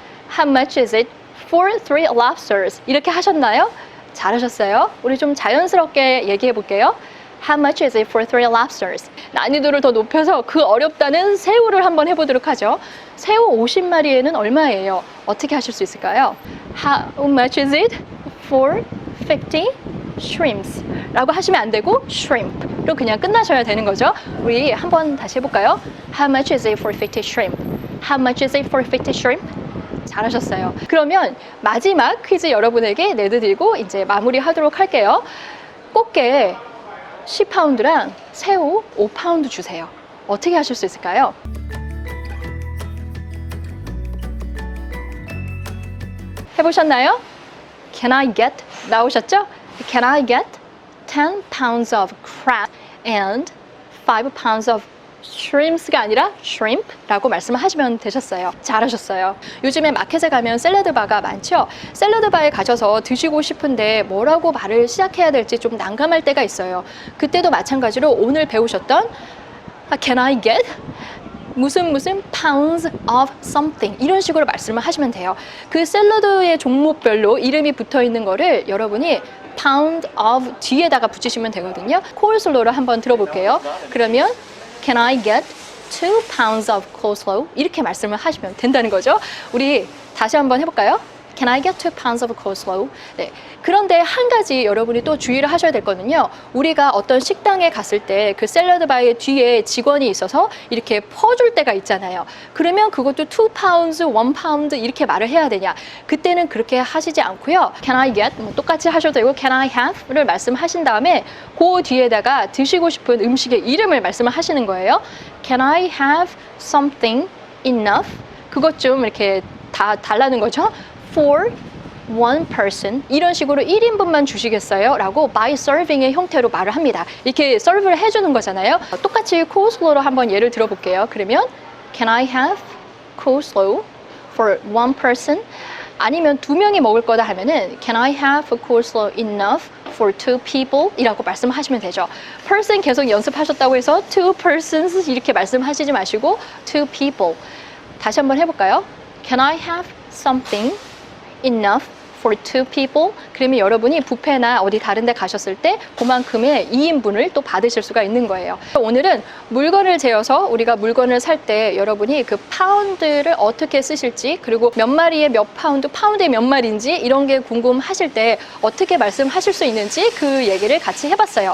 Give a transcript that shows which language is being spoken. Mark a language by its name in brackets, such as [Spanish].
[English] How much is it for 3 lobsters? [Korean] 이렇게 하셨나요? 잘하셨어요. 우리 좀 자연스럽게 얘기해 볼게요. [English] How much is it for 3 lobsters? [Korean] 난이도를 더 높여서 그 어렵다는 새우를 한번 해보도록 하죠. 새우 50마리에는 얼마예요? 어떻게 하실 수 있을까요? [English] How much is it for 50 shrimps? [Korean] 라고 하시면 안 되고 shrimp로 그냥 끝나셔야 되는 거죠. 우리 한번 다시 해볼까요? [English] How much is it for 50 shrimp? How much is it for 50 shrimp? [Korean] 잘하셨어요. 그러면 마지막 퀴즈 여러분에게 내드리고 이제 마무리하도록 할게요. 꽃게 10파운드랑 새우 5파운드 주세요. 어떻게 하실 수 있을까요? 해보셨나요? [English] Can I get? [Korean] 나오셨죠? [English] Can I get 10 pounds of crab and 5 pounds of shrimps [Korean] 가 아니라 [English] shrimp [Korean] 라고 말씀을 하시면 되셨어요. 잘하셨어요. 요즘에 마켓에 가면 샐러드 바가 많죠? 샐러드 바에 가셔서 드시고 싶은데 뭐라고 말을 시작해야 될지 좀 난감할 때가 있어요. 그때도 마찬가지로 오늘 배우셨던 [English] Can I get? [Korean] 무슨 [English] pounds of something [Korean] 이런 식으로 말씀을 하시면 돼요. 그 샐러드의 종목별로 이름이 붙어 있는 거를 여러분이 pound of 뒤에다가 붙이시면 되거든요. coleslaw를 한번 들어볼게요. 그러면 [English] Can I get 2 pounds of coleslaw? [Korean] 이렇게 말씀을 하시면 된다는 거죠. 우리 다시 한번 해볼까요? [English] Can I get 2 pounds of coleslaw? [Korean] 네. 그런데 한 가지 여러분이 또 주의를 하셔야 되거든요. 우리가 어떤 식당에 갔을 때 그 샐러드 바의 뒤에 직원이 있어서 이렇게 퍼줄 때가 있잖아요. 그러면 그것도 [English] 2 pounds, 1 pound [Korean] 이렇게 말을 해야 되냐? 그때는 그렇게 하시지 않고요. [English] Can I get? [Korean] 똑같이 하셔도 되고 [English] Can I have? [Korean] 를 말씀하신 다음에 그 뒤에다가 드시고 싶은 음식의 이름을 말씀을 하시는 거예요. [English] Can I have something enough? [Korean] 그것 좀 이렇게 다 달라는 거죠. [English] For 1 person [Korean] 이런 식으로 1인분만 주시겠어요? 라고 by serving의 형태로 말을 합니다. 이렇게 serve를 해주는 거잖아요. 똑같이 coleslaw로 한번 예를 들어볼게요. 그러면 [English] Can I have coleslaw for 1 person? [Korean] 아니면 2명이 먹을 거다 하면은 [English] Can I have a coleslaw enough for 2 people? [Korean] 이라고 말씀하시면 되죠. person 계속 연습하셨다고 해서 [English] 2 persons [Korean] 이렇게 말씀하시지 마시고 [English] 2 people. [Korean] 다시 한번 해볼까요? [English] Can I have something enough for 2 people? [Korean] 그러면 여러분이 뷔페나 어디 다른 데 가셨을 때 그만큼의 2인분을 또 받으실 수가 있는 거예요. 오늘은 물건을 재어서 우리가 물건을 살 때 여러분이 그 파운드를 어떻게 쓰실지 그리고 몇 마리에 몇 파운드, 파운드에 몇 마리인지 이런 게 궁금하실 때 어떻게 말씀하실 수 있는지 그 얘기를 같이 해봤어요.